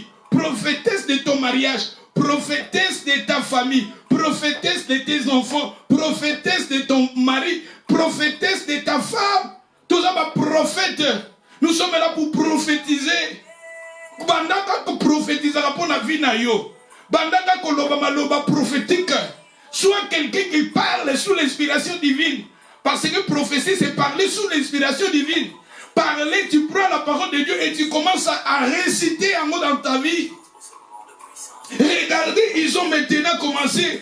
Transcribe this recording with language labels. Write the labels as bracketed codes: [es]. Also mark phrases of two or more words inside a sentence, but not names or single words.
[fr] Prophétesse de ton mariage. Prophétesse de ta famille. Prophétesse de tes enfants. Prophétesse de ton mari. Prophétesse de ta femme. Tous ça prophète. Nous sommes là pour prophétiser. [ln] Bandaka ko [fr] prophétiser pour la vie [ln] na yo. Bandaka ko loba maloba prophétique. [fr] Sois quelqu'un qui parle sous l'inspiration divine. Parce que prophétie, c'est parler sous l'inspiration divine. Parler, tu prends la parole de Dieu et tu commences à réciter un mot dans ta vie. Regardez, ils ont maintenant commencé.